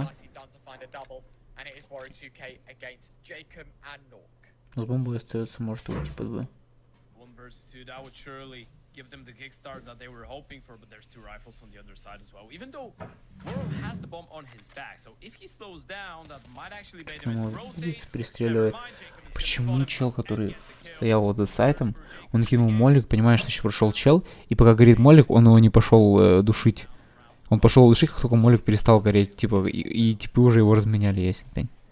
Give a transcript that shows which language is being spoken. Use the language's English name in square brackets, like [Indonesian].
[English] nicely done to find a double, and it is Woro 2K against Jacob and Nork. [Russian] С бомбой остается, может уйти под Б. [English] 1 versus 2, that would surely give them the kickstart that they were hoping for, but there's 2 rifles on the other side as well. Even though World has the bomb on his back, so if he slows down, that might actually bait him into rotate. [Russian] Видите, пристреливает. Почему чел, который стоял вот за сайтом, он кинул молик, понимаешь, что еще прошел чел, и пока горит молик, он его не пошел душить. Он пошел душить, как только молик перестал гореть, типа, и типы уже его разменяли, ясен пень.